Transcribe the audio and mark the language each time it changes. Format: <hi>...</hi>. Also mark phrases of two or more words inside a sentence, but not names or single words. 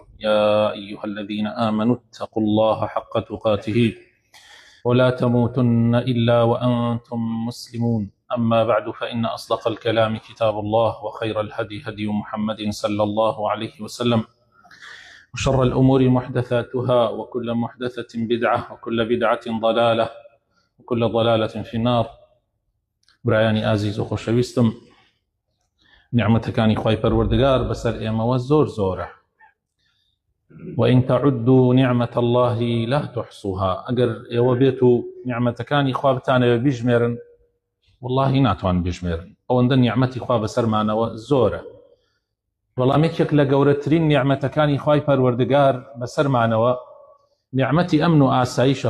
<ar>يا أيها الذين آمنوا اتقوا الله حق تقاته ولا تموتن إلا وأنتم مسلمون. أما بعد فإن أصدق الكلام كتاب الله وخير الهدي هدي محمد صلى الله عليه وسلم وشر الأمور محدثاتها وكل محدثة بدعة وكل بدعة ضلالة وكل ضلالة في النار.</ar> <ckb>برایانی ئازیز و خۆشەویستم، نیعمەتەکانی خوای پەروەردگار بەسەر ئێمەوە زۆرە.</ckb> <ar>وإن تعدوا نعمة الله لا تحصوها.</ar> <ckb>ئەگەر ئێوە بێت و نیعمەتەکانی خوا بتانەوە بیژمێرن والله ناتوان بیژمێرن. ئەوەندە نیعمەتی خوا بەسەرمانەوە زۆرە. بەڵام یەکێک لە گەورەترین نیعمەتەکانی خوای پەروەردگار بەسەرمانەوە نیعمەتی ئەمن و ئاسایشە.</ckb>